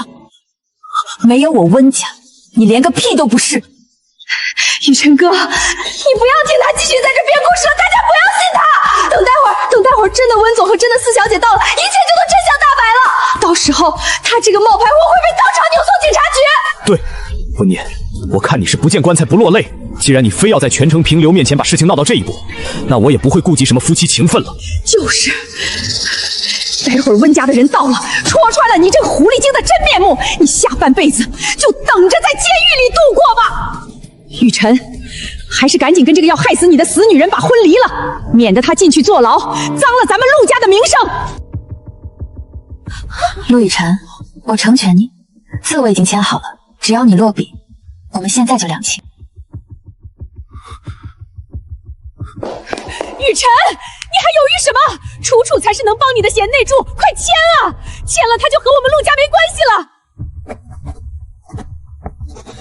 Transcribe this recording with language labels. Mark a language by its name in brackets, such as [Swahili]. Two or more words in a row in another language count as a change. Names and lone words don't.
[Chinese] 沒有我溫家，你連個屁都不是。宇辰哥，你不要聽他繼續在這編故事了，大家不要信他。等待會兒，真的溫總和真的四小姐到了，一切就都真相大白了。到時候，他這個冒牌貨會被當場扭送警察局。對，溫念，我看你是不見棺材不落淚。既然你非要在全城平流面前把事情鬧到這一步，那我也不會顧及什麼夫妻情分了。就是。待會兒溫家的人到了，戳穿了你這個狐狸精的真面目，你下半輩子就等着在監獄裡度過吧。雨辰，還是趕緊跟這個要害死你的死女人把婚離了，免得她進去坐牢，髒了咱們陸家的名聲。陸亦辰，我成全你，字我已經簽好了，只要你落筆，我們現在就兩清。雨辰，你還猶豫什麼？楚楚才是能幫你的賢內助，快簽啊！簽了他就和我們陸家沒關係了。